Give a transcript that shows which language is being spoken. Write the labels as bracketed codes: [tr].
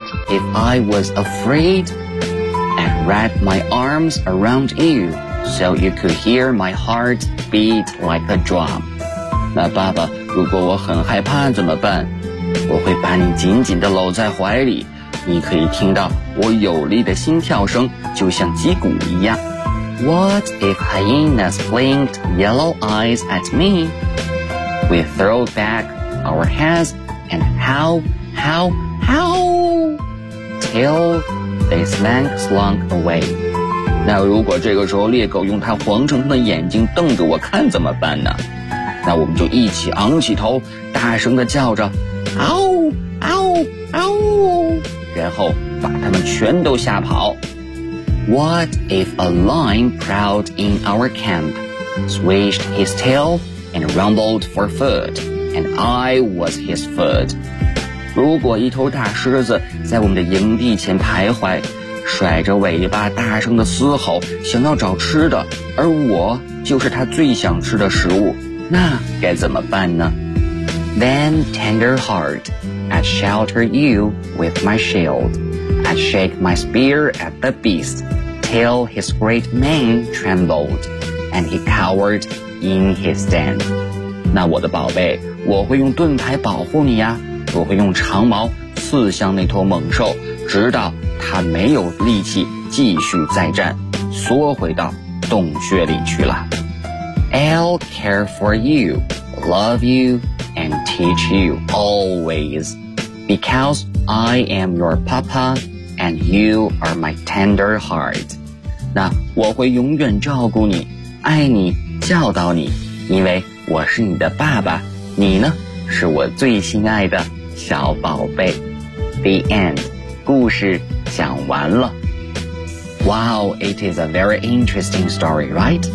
[en] If I was afraid, I'd wrap my arms around you so you could hear my heart beat like a drum. [zh] 那爸爸，如果我很害怕怎么办？我会把你紧紧地搂在怀里，你可以听到我有力的心跳声，就像击鼓一样。 [en] What if hyenas blinked yellow eyes at me? We throw back our heads and howl, howl, howl till they slunk away. [zh] 那如果这个时候猎狗用它黄澄澄的眼睛瞪着我看怎么办呢？那我们就一起昂起头，大声地叫着，嗷嗷嗷，然后把它们全都吓跑。 [en] What if a lion prowled in our camp, swished his tail, and rumbled for food, and I was his food? [zh] 如果一头大狮子在我们的营地前徘徊，甩着尾巴大声地嘶吼，想要找吃的，而我就是他最想吃的食物，那该怎么办呢？ [en] Then tender heart, I'd shelter you with my shield. I'd shake my spear at the beast. Till his great mane trembled, and he cowered in his den. [zh] 那我的宝贝，我会用盾牌保护你呀，我会用长矛刺向那头猛兽，直到它没有力气继续再战，缩回到洞穴里去了。 [en] I'll care for you, love you, and teach you always, because I am your papa, and you are my tender heart. [zh] 那我会永远照顾你，爱你，教导你，因为我是你的爸爸，你呢，是我最心爱的小宝贝。 [en] The end， [zh] 故事讲完了。 [en] Wow， it is a very interesting story， right？